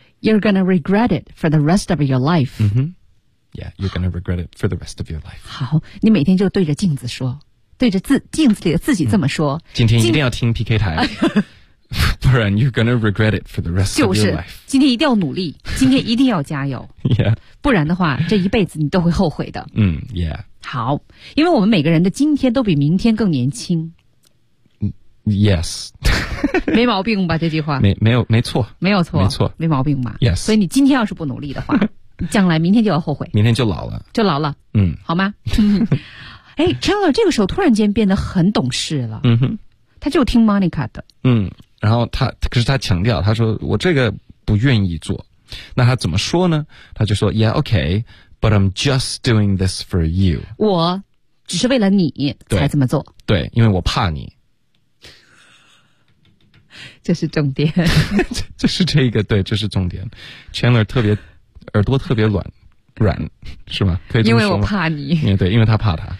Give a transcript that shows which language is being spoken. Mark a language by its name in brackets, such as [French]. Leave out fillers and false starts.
[English] you're gonna regret it for the rest of your life、 mm-hmm. yeah， you're gonna regret it for the rest of your life。 [Chinese] 好，你每天就对着镜子说，对着镜子里的自己这么说、嗯、今天一定要听 PK 台不然 [English] you're gonna regret it for the rest、 [Chinese] 就是、 [English] of your life。 [Chinese] 今天一定要努力，今天一定要加油 yeah，不然的话这一辈子你都会后悔的。嗯 yeah。好，因为我们每个人的今天都比明天更年轻。 yes 没毛病吧这句话？没错 [English] yes。 [Chinese] 所以你今天要是不努力的话将来明天就要后悔，明天就老了，就老了。嗯，好吗？哎 Chandler 这个时候突然间变得很懂事了。嗯哼，他就听 Monica 的。嗯，然后他可是他强调，他说我这个不愿意做。那他怎么说呢？他就说 [English] Yeah, okay, but I'm just doing this for you. [Chinese] 我只是为了你才这么做。对，因为我怕你，这是重点。这是这个，对，这是重点。Chandler 特别耳朵特别软是吗？可以这么说吗？因为我怕你。对，因为他怕他，